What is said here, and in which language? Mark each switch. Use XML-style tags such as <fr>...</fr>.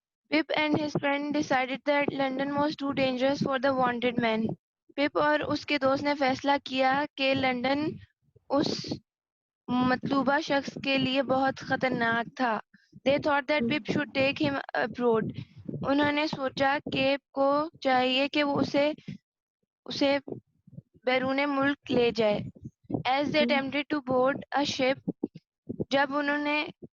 <en>Pip and his friend decided that London was too dangerous for the wanted man.</en> <ur>پپ اور اس کے دوست نے فیصلہ کیا کہ لندن اس مطلوبہ شخص کے لیے بہت خطرناک تھا.</ur> <en>They thought that Pip should take him abroad.</en> <ur>انہوں نے سوچا کہ کو چاہیے کہ وہ اسے بیرون ملک لے جائے.</ur> <en>As they attempted to board a ship,</en> <ur>جب انہوں نے</ur>